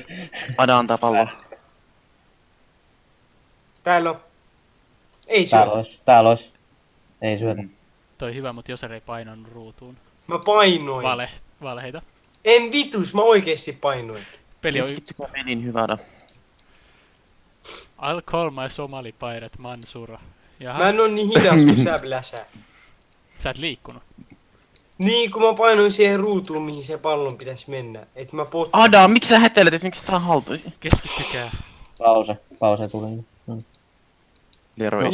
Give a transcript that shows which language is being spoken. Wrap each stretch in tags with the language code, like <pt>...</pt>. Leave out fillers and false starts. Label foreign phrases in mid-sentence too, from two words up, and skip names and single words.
<fi>Ada antaa pallon. Täällä on. Ei Täällä syötä. täällä ois. Ei syötä. Toi hyvä, mut Joser ei painanut ruutuun. Mä painoin. Valheita. En vitus, mä oikeesti painoin. Peli on... Keskittykää pelin hyvä Ada.</fi> <en>I'll call my Somali pirate Mansura.</en> <fi>Jaha, Mä en oo niin hidas kuin sä Bläsä. sä et liikkunut. Niin, kun mä painoin siihen ruutuun, mihin se pallon pitäis mennä. Et mä potkin. Ada, miksi sä häteilet, et miksi tää on haltuisi? Keskittykää. Pause tuli. No. Leroy.</fi>